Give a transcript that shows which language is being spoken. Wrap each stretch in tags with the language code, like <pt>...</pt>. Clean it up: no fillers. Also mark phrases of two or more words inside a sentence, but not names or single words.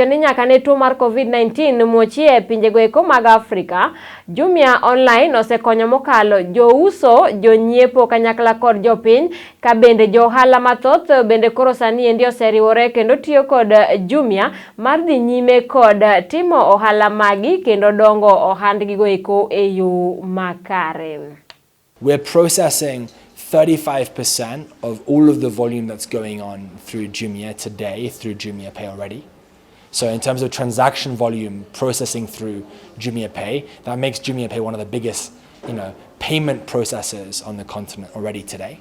<luo>ni nyaka ne tuo mar COVID-19 muochie e pinjego eko mag Afrika, Jumia online osekonyo mokalo jouso, jonyiepo kanyakla kod jopiny, ka bende johala mathoth bende koro sani endi oseriwore kendo tiyo kod Jumia mar dhi nyime kod timo ohala magi kendo dongo ohandgigo eko e yo makare.</luo> <en>We're processing 35% of all of the volume that's going on through Jumia today through Jumia Pay already. So in terms of transaction volume processing through Jumia Pay, that makes Jumia Pay one of the biggest, payment processors on the continent already today.</en>